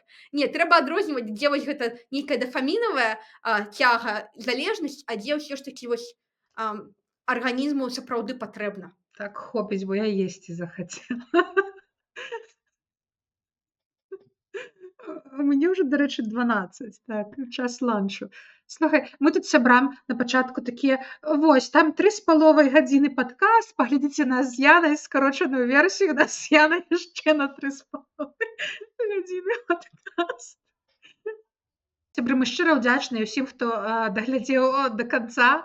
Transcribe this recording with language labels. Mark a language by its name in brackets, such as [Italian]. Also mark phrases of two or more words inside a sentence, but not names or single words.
[Belarusian] Не, трэба адрозніваць, дзе вось гэта нейкая дафамінавая цяга, залежнасць, а дзе ўсё ж такі вось арганізму сапраўды патрэбна. Так, хопіць, бо я есці захацела. [Ukrainian] Мені вже, до речі, 12, так, час ланчу. [Belarusian] Слухай, ми тут сябрам на пачатку такія: "Вось, там 3,5 гадзіны падкаст, паглядзіце нас з Янай скарочаную версію, у нас з Янай яшчэ на 3,5 гадзіны падкаст". Сябры, мы шчыра ўдзячныя ўсім, хто, даглядзеў, да канца.